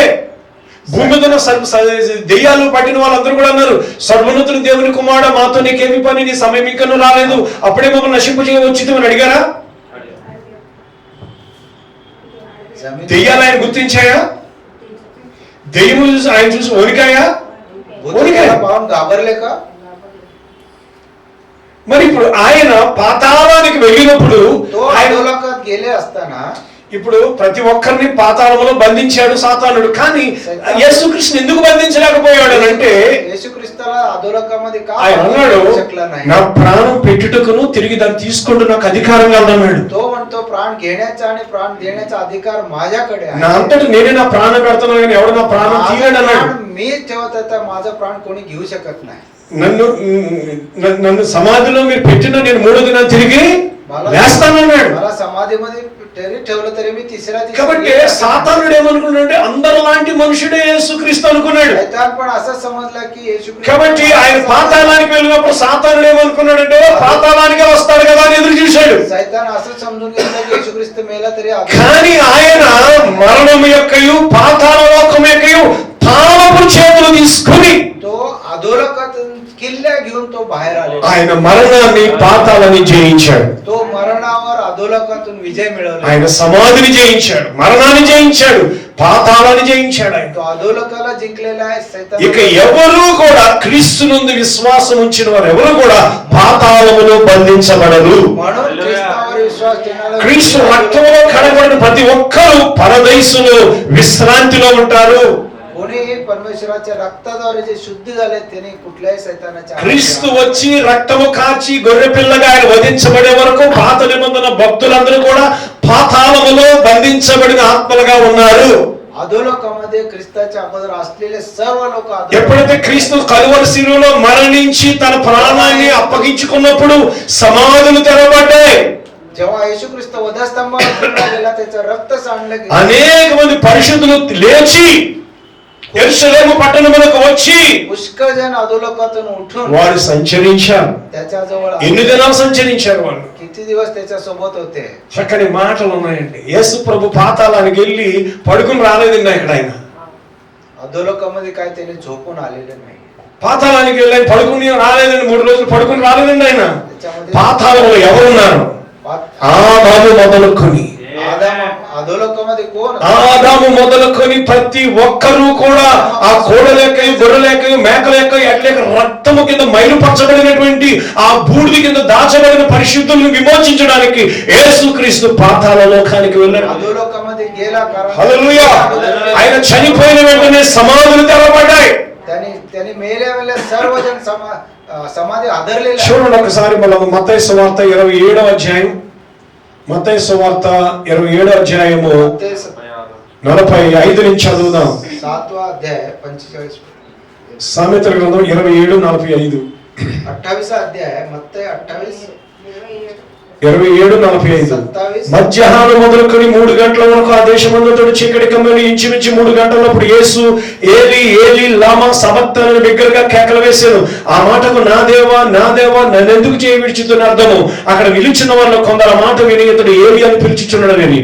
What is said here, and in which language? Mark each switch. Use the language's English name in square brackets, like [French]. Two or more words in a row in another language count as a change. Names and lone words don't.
[Telugu] భూమి మీద దెయ్యాలు పట్టిన వాళ్ళందరూ కూడా అన్నారు, సర్వోన్నతుని దేవుని కుమారుడు, మాతో నీకేమి పని, నీ సమయం ఇంకనూ రాలేదు, అప్పుడే మమ్మల్ని నశింపజేయ వచ్చిందని అడిగారా? దెయ్యాలు ఆయన గుర్తించాయా? దెయ్యము చూసి ఆయన చూసి వణికాయా? [Marathi] घाबरले का? [Telugu] మరి ఇప్పుడు ఆయన పాతాళానికి వెళ్ళినప్పుడు [Marathi] అధోలోకానికి गेले असताना [Telugu] ఇప్పుడు ప్రతి ఒక్కరిని పాతాళంలో బంధించాడు సాతానుడు. కానీ యేసుకృష్ణ ఎందుకు బంధించలేకపోయాడు అంటే, [Marathi] యేసుక్రీస్తుला అధోలోకాमध्ये का [Telugu] ఆయన అన్నాడు, నా ప్రాణం పెట్టుటకును తిరిగి దాన్ని తీసుకుంటూ నాకు అధికారం కలదన్నాడు. [Marathi] तो म्हणतो, प्राण घेण्याचा आणि प्राण देण्याचा अधिकार माझ्याकडे आहे. [Telugu] నా అంతటి నేనే నా ప్రాణం పెడతాను కానీ ఎవడు నా ప్రాణం తీయడు అన్నాడు. [Marathi] मी ठेवत आहे, माझा प्राण कोणी घेऊ शकत नाही. [Telugu] నన్ను సమాధిలో మీరు పెట్టిన నేను 3వ దినాన తిరిగి లేస్తానన్నాడు. [Marathi] मला समाधीमध्ये तरी ठेवलं तरी मी तिसऱ्या दिवशी [Telugu] కాబట్టి సాతానుడు ఏమనుకున్నాడంటే అందరిలాంటి మనుషుడే యేసుక్రీస్తు అనుకున్నాడు. [Marathi] शैतान पण असं समजला की येशू ख्रिस्त [Telugu] కాబట్టి ఆయన పాతాళానికి వెళ్ళినప్పుడు సాతానుడు ఏమనుకున్నాడంటే పాతాళానికే వస్తాడు కదా అని ఎదురు చూశాడు. [Marathi] शैतान असं समजून घेतलं की येशू ख्रिस्त मेला तरी [Telugu] కానీ ఆయన మరణం యొక్కయు పాతాళ లోకం యొక్కయు తాళపు చేతులు తీసుకుని [Marathi] तो अधोलोकातून किल्ल्या घेऊन तो बाहेर आलेला. [Telugu] ఆయన మరణాన్ని పాతాళాన్ని జయించాడు. [Marathi] तो मरणावर अधोलोकातून विजय मिळवला. [Telugu] ఆయన సమాధిని జయించాడు, మరణాన్ని జయించాడు, పాతాళాన్ని జయించాడు. ఆయన [Marathi] तो अधोलोकाला जिंकलेला आहे. शैतान [Telugu] ఇక ఎవరు కూడా క్రీస్తునందు విశ్వాసం ఉంచిన వారు ఎవరు కూడా పాతాళములో బంధించబడరు. [Marathi] म्हणून ख्रिस्तावर विश्वास ठेवणारे [Telugu] క్రీస్తు రక్తంలో కడబడిన ప్రతి ఒక్కరూ పరదైసులో విశ్రాంతిలో ఉంటారు. [Marathi] कोणी परमेश्वराच्या रक्ताद्वारे जे शुद्ध झाले त्यांनी कुठल्याही शैतानाच्या [Telugu] క్రీస్తు వచ్చి రక్తము కాచి గొర్రె పిల్లగా ఆయన వధించబడే వరకు పాత నిబంధన భక్తులందరూ కూడా పాతాళములో బంధించబడిన ఆత్మలుగా ఉన్నారు. [Marathi] अधोलोकामध्ये ख्रिस्ताच्या अगोदर असलेले सर्व लोक [Telugu] ఎప్పుడైతే క్రీస్తు కలువరి శిలువలో మరణించి తన ప్రాణాన్ని అప్పగించుకున్నప్పుడు సమాధులు తెరవబడ్డాయి. [Marathi] जेव्हा येशू ख्रिस्त वधस्तंभावर ठेवला गेला त्याचं रक्त सांडलं गेलं. [Telugu] అనేక మంది పరిశుద్ధులు లేచి యెరూషలేము పట్టణమునకు వచ్చి [Marathi] पुष्कळ जण अधोलोकातून उठून [Telugu] వారు సంచరించారు. [Marathi] त्याच्या जवळ [Telugu] ఎన్ని దినాలు సంచరించారు వాళ్ళు? [Marathi] किती दिवस त्याच्या सोबत होते. [Telugu] చక్కని మాటలు ఉన్నాయండి. యేసు ప్రభు పాతాళానికి వెళ్ళి పడుకుని రాలేదండి ఇక్కడ ఆయన. [Marathi] अधोलोकामध्ये काय त्याने झोपून आलेले नाही. [Telugu] పాతాళానికి వెళ్ళి ఆయన పడుకుని రాలేదండి, 3 రోజులు పడుకుని రాలేదండి ఆయన. పాతాళంలో ఎవరున్నారు? ఆదాము మొదలుకొని [Marathi] अधोलोकामध्ये कोण? [Telugu] ఆదాము మొదలుకొని ప్రతి ఒక్కరూ కూడా ఆ కోడలేకయు గొర్రెలేకయు మేకలేకయు ఎట్లేక రక్తము కింద మైలుపరచబడినటువంటి ఆ బూడిద కింద దాచబడిన పరిశుద్ధులను విమోచించడానికి యేసుక్రీస్తు పాతాళ లోకానికి వెళ్ళాడు. [Marathi] अधोलोकामध्ये गेला कारण [Telugu] హల్లెలూయా. ఆయన చనిపోయిన వెంటనే సమాధులు తెరవబడ్డాయి. [Marathi] त्यांनी मेल्यावेळेला सर्वजण समाधी आदरलेले. [Telugu] చూడండి ఒకసారి మనం మత్తయి సువార్త 27వ అధ్యాయం, మత్తయి సువార్త 27వ అధ్యాయము 45 నుంచి చదువుదాం. [Marathi] 7वा अध्याय 45 [Telugu] సామెతల గ్రంథం 27:45. [Marathi] 28 अध्याय मत्तई 28 [Telugu] 27:45. మధ్యాహ్నం మొదలుకొని 3 గంటల వరకు ఆ దేశమంతటా చీకటి కమ్మిన ఇంచుమించు 3 గంటలప్పుడు యేసు [Aramaic] אלי אלי למה שבקתני [Telugu] బిగ్గరగా కేకలు వేశాడు. ఆ మాటకు నా దేవా నా దేవా నన్ను ఎందుకు విడిచితున్న అర్థము. అక్కడ నిలిచిన వాళ్ళు కొందరు మాట విని ఇతడు ఏలీ అని పిలుచుచున్నాడని.